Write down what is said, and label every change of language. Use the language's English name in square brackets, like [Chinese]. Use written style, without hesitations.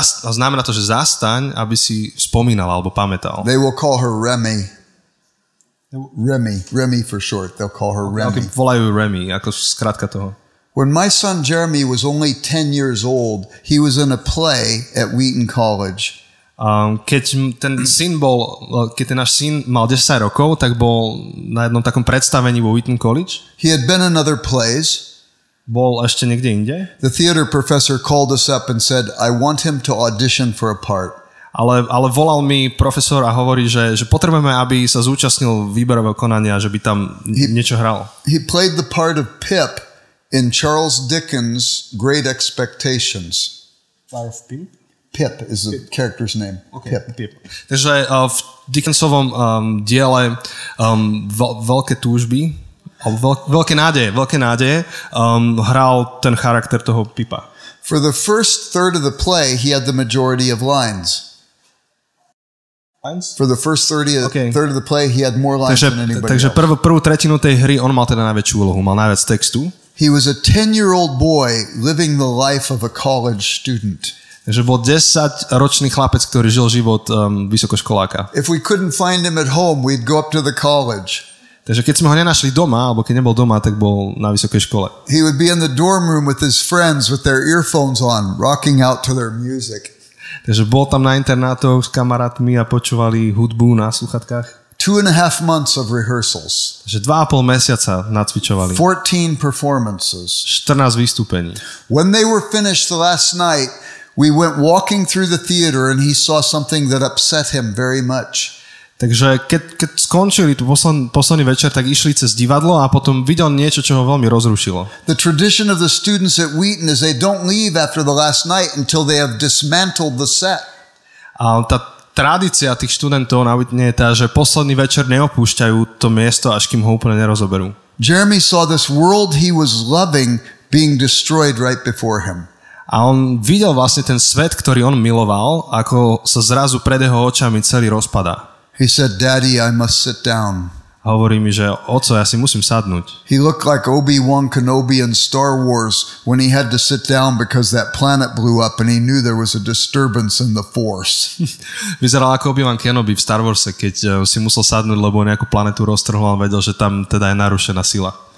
[Slovak] Znamená to, že zastaň, aby si spomínal alebo pamätal. [English] They will call her Remy. Remy for short. They'll call her Remy. [Slovak] Volajú Remy, ako skrátka toho. [English] When my son Jeremy was only 10 years old, he was in a play at Wheaton College. [Slovak] Keď ten náš syn mal 10 rokov, tak bol na jednom takom predstavení vo Wheaton College. [English] He had been in other plays. [Slovak] Bol ešte niekde inde. [English] The theater professor called us up and said, I want him to audition for a part. [Slovak] Ale volal mi profesor a hovorí, že potrebujeme, aby sa zúčastnil výberového konania, že by tam niečo hral. [English] He played the part of Pip in Charles Dickens' Great Expectations. Pip is the character's name. Okay. Pip. [Slovak] Takže v Dickensovom diele Veľké túžby, veľké nádeje hral ten charakter toho Pipa. [English] For the first third of the play, he had the majority of lines. For the first third of the play, he had more lines than anybody [Slovak] takže [English] else. [Slovak] prvú tretinu tej hry on mal teda najväčšiu úlohu, mal najviac textu. [English] He was a 10-year-old boy living the life of a college student. [Slovak] Takže bol 10-ročný chlapec, ktorý žil život vysokoškoláka. [English] If we couldn't find him at home, we'd go up to the college. [Slovak] Takže keď sme ho nenašli doma, alebo keď nebol doma, tak bol na vysokej škole. [English] He would be in the dorm room with his friends with their earphones on, rocking out to their music. [Slovak] Takže bol tam na internátoch s kamarátmi a počúvali hudbu na sluchatkách. [English] 2.5 months of rehearsals. [Slovak] Takže 2,5 mesiaca nacvičovali. [English] 14 performances. [Slovak] 14 vystúpení. [English] When they were finished the last night, we went walking through the theater and he saw something that upset him very much. [Slovak] Takže keď skončili tu posledný večer, tak išli cez divadlo a potom videl niečo, čo ho veľmi rozrušilo. [English] The tradition of the students at Wheaton is they don't leave after the last night until they have dismantled the set. [Slovak] A tá tradícia tých študentov na Wheatone je tá, že posledný večer neopúšťajú to miesto, až kým ho úplne nerozoberú. [English] Jeremy saw this world he was loving being destroyed right before him. [Slovak] A on videl vlastne ten svet, ktorý on miloval, ako sa zrazu pred jeho očami celý rozpadá. [English] He said, Daddy, I must sit down. [Slovak] A hovorí mi, že oco, ja si musím sadnúť. [English] He looked like Obi-Wan Kenobi in Star Wars when he had to sit down because that planet blew up and he knew there was a disturbance in the Force. [Slovak] Vyzeral ako Obi-Wan Kenobi v Star Warse, keď si musel sadnúť, lebo nejakú planetu roztrhol a vedel, že tam teda je narušená sila.